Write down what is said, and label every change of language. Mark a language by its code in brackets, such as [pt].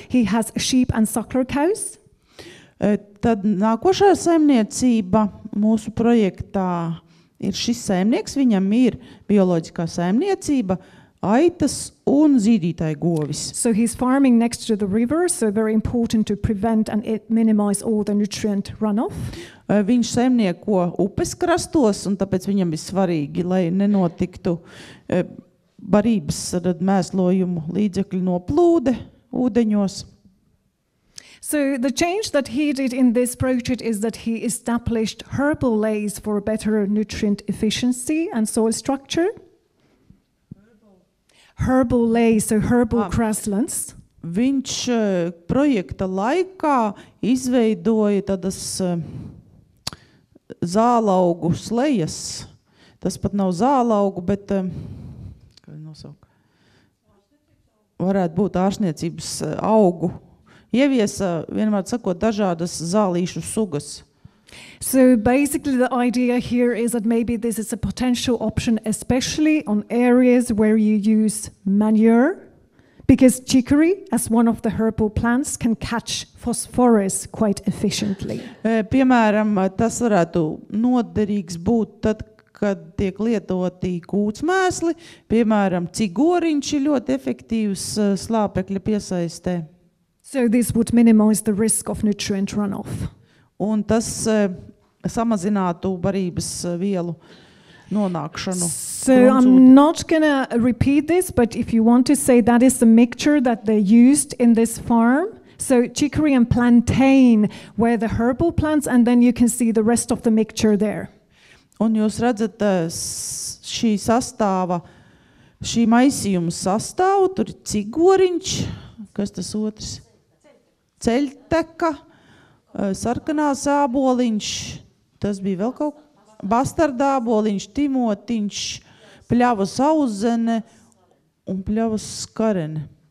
[en] He has sheep and suckler cows. [lv] Tad nākošā saimniecība mūsu projektā ir šis saimnieks. Viņam ir bioloģiskā saimniecība, aitas un zīdītāji govis. [en] So he's farming next to the river, so very important to prevent and minimize all the nutrient runoff. [lv] Viņš saimnieko upes krastos, un tāpēc viņam ir svarīgi, lai nenotiktu barības mēslojumu līdzekļu noplūde ūdeņos. [en] So the change that he did in this project is that he established herbal lays for better nutrient efficiency and soil structure. Herbal lays, so herbal grasslands. [lv] Viņš projekta laikā izveidoja tādas zālaugu slejas. Tas pat nav zālaugu, bet kā nosaukt? Varētu būt ārstniecības augu. Ieviesa, vienmēr sakot, dažādas zālīšu sugas. [en] So basically the idea here is that maybe this is a potential option, especially on areas where you use manure, because chicory, as one of the herbal plants, can catch phosphorus quite efficiently. [lv] Piemēram, tas varētu noderīgs būt tad, kad tiek lietoti kūtsmēsli. Piemēram, cigoriņš ir ļoti efektīvs slāpekļa piesaistē. [en] So this would minimize the risk of nutrient runoff. [lv] Un tas samazinātu barības vielu nonākšanu. [en] So I'm not going to repeat this, but if you want to say that is the mixture that they used in this farm, so chicory and plantain were the herbal plants, and then you can see the rest of the mixture there. [lv] Un jūs redzat šī sastāva, šī maisījuma sastāvu, tur ir cigoriņš, kas tas otrs? Ceļteka, sarkanās āboliņš, tas bija vēl kaut bastardāboliņš, timotiņš, pļavas audzene un pļavas skarene.